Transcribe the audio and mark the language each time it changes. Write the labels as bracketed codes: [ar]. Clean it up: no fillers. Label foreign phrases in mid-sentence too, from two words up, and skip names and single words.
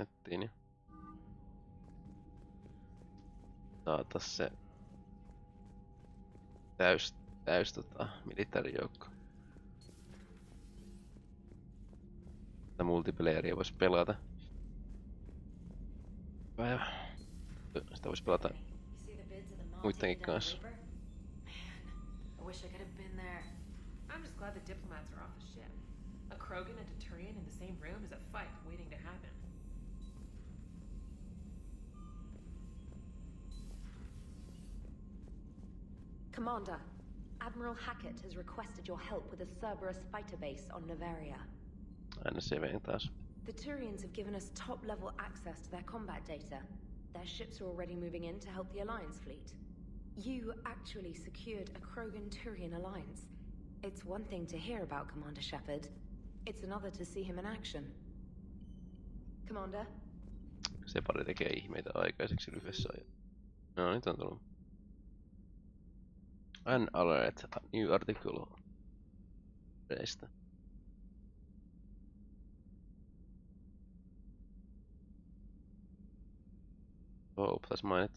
[fi] Niin saatais se täys militaarijoukko. Tätä multiplayeria vois pelata. Sitä vois pelata muidenkin kanssa. [en] I wish I could have been there. I'm just glad the diplomats are off the ship. A Krogan and a Turian in the same room is a fight waiting to happen. Commander, Admiral Hackett has requested your help with a Cerberus fighter base on Novaria. [fi] Aina se veen taas. [en] The Turians have given us top-level access to their combat data. Their ships are already moving in to help the Alliance fleet. You actually secured a Krogan-Turian alliance. It's one thing to hear about Commander Shepard. It's another to see him in action. Commander? [fi] Se pari tekee ihmeitä aikaiseksi lyhyessä ajassa. No, nyt on tullut. [en] An alert, a new article. [fi] Reistä. Oh, pitäis mainita.